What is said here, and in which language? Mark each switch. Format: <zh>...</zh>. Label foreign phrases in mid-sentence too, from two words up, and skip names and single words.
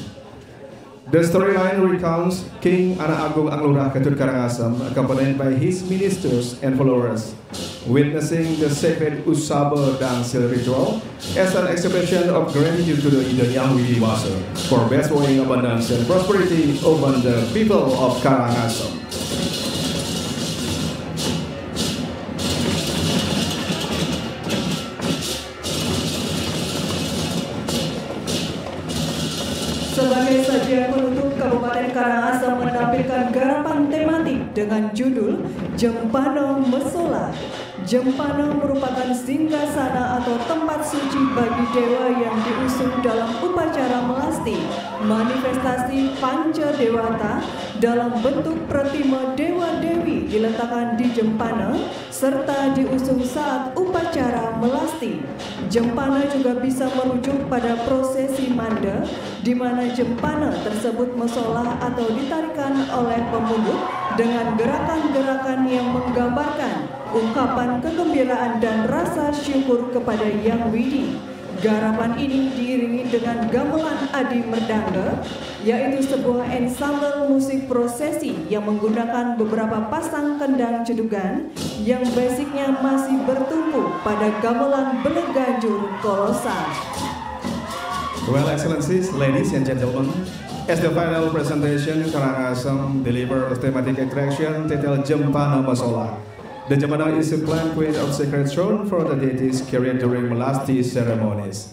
<en>The storyline recounts King Anak Agung Anglurah Ketut Karangasem, accompanied by his ministers and followers, witnessing the sacred Usaba Dangsil ritual as an expression of gratitude to the Yang Widi Wasa for bestowing abundance and prosperity upon the people of Karangasem.</en> <id>Sebagai sajian penutup, Kabupaten Karangasem menampilkan garapan tematik dengan judul Jempana Mesola. Jempana merupakan singgasana atau tempat suci bagi dewa yang diusung dalam upacara melasti, manifestasi panca dewata dalam bentuk pratima dewa-dewi diletakkan di Jempana serta diusung saat upacara melasti. Jempana juga bisa merujuk pada prosesi manda, di mana jempana tersebut mesolah atau ditarikan oleh pemungut dengan gerakan-gerakan yang menggambarkan ungkapan kegembiraan dan rasa syukur kepada Yang Widi. Garapan ini diiringi dengan gamelan adi merdanga, yaitu sebuah ensemble musik prosesi yang menggunakan beberapa pasang kendang cedugan yang basicnya masih bertumpu pada gamelan Beleganjur kolosal.</id> <en>Well, Excellencies, ladies and gentlemen, as the final presentation, Karangasem delivers thematic attraction titled Jempana Mesola. The Jempana is a plant queen of sacred throne for the deities carried during melasti ceremonies.</en>